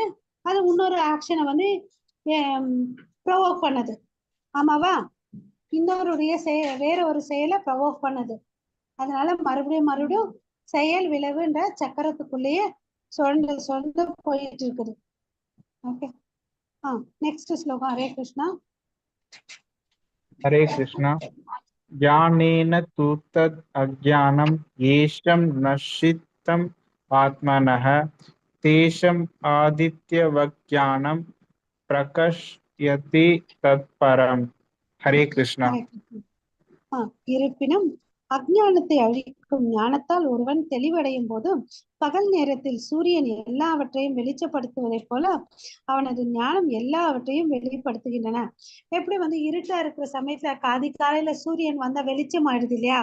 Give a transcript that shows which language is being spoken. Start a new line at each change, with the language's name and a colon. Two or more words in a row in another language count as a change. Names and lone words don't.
Tamil: அது இன்னொரு ஆக்ஷனை வந்து ப்ரொவோக் பண்ணுது. ஆமாவா? இன்னொருடைய வேற ஒரு செயலை ப்ரொவோக் பண்ணுது. அதனால மறுபடியும் செயல் விளைவுன்ற சக்கரத்துக்குள்ளேயே சொல்ல போயிட்டு இருக்குது. ஓகே. நெக்ஸ்ட் ஸ்லோகம். ஹரே கிருஷ்ணா.
Sanskrit: हरे कृष्णा। ज्ञानेन तु तद् अज्ञानं येषं नश्यितम् आत्मनः तेषम् आदित्यवज्ञानं प्रकाशयति तत्परम्। हरे कृष्णा।
Tamil: இருப்பினும் அஞ்ஞானத்தை அழிக்கும் ஞானத்தால் ஒருவன் தெளிவடையும் போது பகல் நேரத்தில் சூரியன் எல்லாவற்றையும் வெளிச்சப்படுத்துவதை போல அவனது ஞானம் எல்லாவற்றையும் வெளிப்படுத்துகின்றன. எப்படி வந்து இருட்டா இருக்கிற சமயத்துல காலையில சூரியன் வந்தா வெளிச்சம் ஆயிடுது இல்லையா?